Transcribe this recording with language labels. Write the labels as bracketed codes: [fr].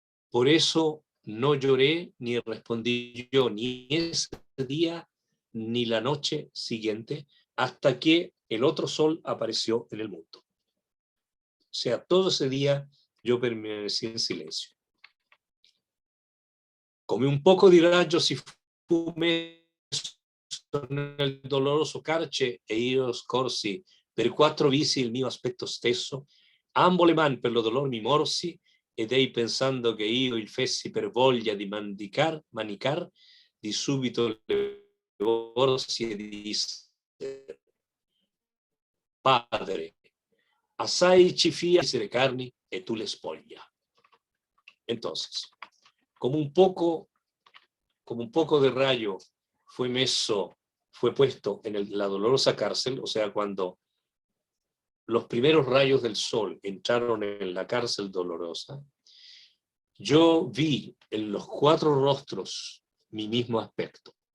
[es] Por eso no lloré ni respondí yo ni ese día ni la noche siguiente hasta que el otro sol apareció en el mundo. O sea, todo ese día yo permanecí en silencio. [it] Come un poco di raggio si fu messo nel doloroso carce e io scorsi per 4 visi il mio aspetto stesso, ambo le mani per lo dolor mi morsi, ed ei pensando che io il fessi per voglia di manicar, di subito le vorsi e disse, padre, assai ci fia le carni e tu le spoglia. [es] Entonces, como un poco de rayo fue puesto en la dolorosa cárcel, o sea, cuando los primeros rayos del sol entraron en la cárcel dolorosa, yo vi en los 4 rostros mi mismo aspecto.